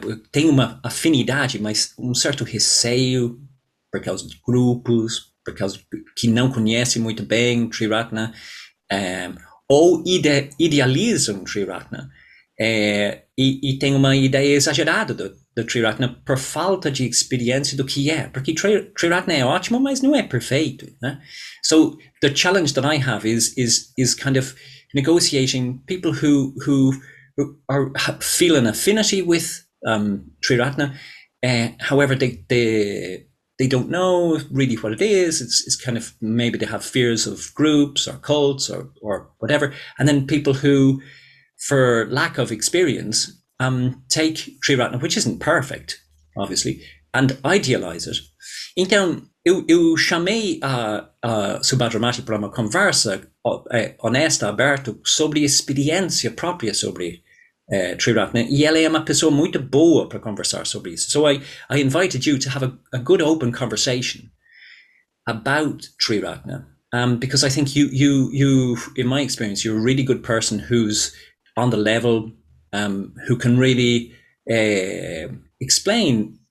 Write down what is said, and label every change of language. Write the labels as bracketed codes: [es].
[pt] têm uma afinidade, mas certo receio por causa de grupos, por causa que não conhecem muito bem Triratna, ou idealizam Triratna, e tem uma ideia exagerada do Triratna por falta de experiência do que é, porque Triratna é ótimo, mas não é perfeito, né? [en] So the challenge that I have is kind of negotiating people who feel an affinity with Triratna, however they don't know really what it is. It's kind of, maybe they have fears of groups or cults or whatever, and then people who, for lack of experience, take Triratna, which isn't perfect, obviously, and idealize it. [pt] Então, eu chamei a Subhadramati para uma conversa honesta, aberta, sobre experiência própria sobre Triratna, e ela é uma pessoa muito boa para conversar sobre isso. [en] So I invited you to have a good open conversation about Triratna, because I think you, in my experience, you're a really good person who's on the level, who can really explain